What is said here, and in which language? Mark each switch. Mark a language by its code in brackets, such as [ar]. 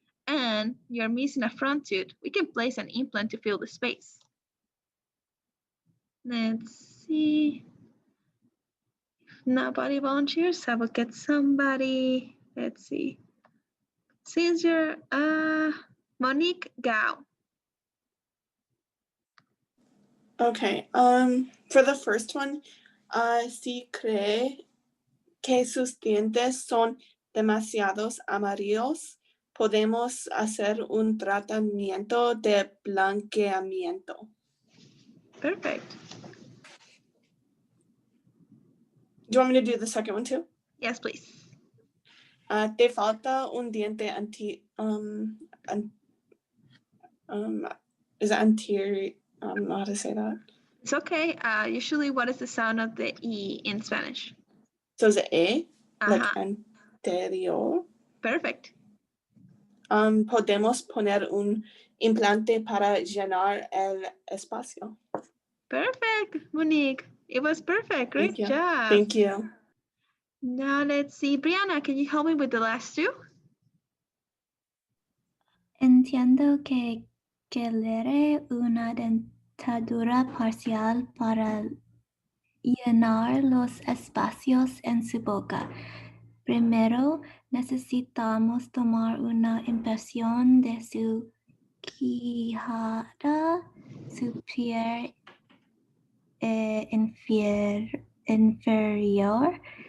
[en] And you're missing a front tooth, we can place an implant to fill the space. Let's see. If nobody volunteers, I will get somebody. Let's see. Since you're Monique Gao. Okay. For the first one, [es] si cree que sus dientes son demasiados amarillos, podemos hacer un tratamiento de blanqueamiento. [en] Perfect. Do you want me to do the second one too? Yes, please. [es] Te falta un diente [en] is it [es] anterior? [en] I don't know how to say that. It's okay. Usually, what is the sound of the E in Spanish? So is it A? Like Ajá. [es] anterior? [en] Perfect. [es] Podemos poner un implante para llenar el espacio. [en] Perfect, Monique. It was perfect. Great Thank you. job. Thank you. Now let's see. Brianna, can you help me with the last 2? [es] Entiendo que quiere una dentadura parcial para llenar los espacios en su boca. Primero, necesitamos tomar una impresión de su quijada superior e inferior.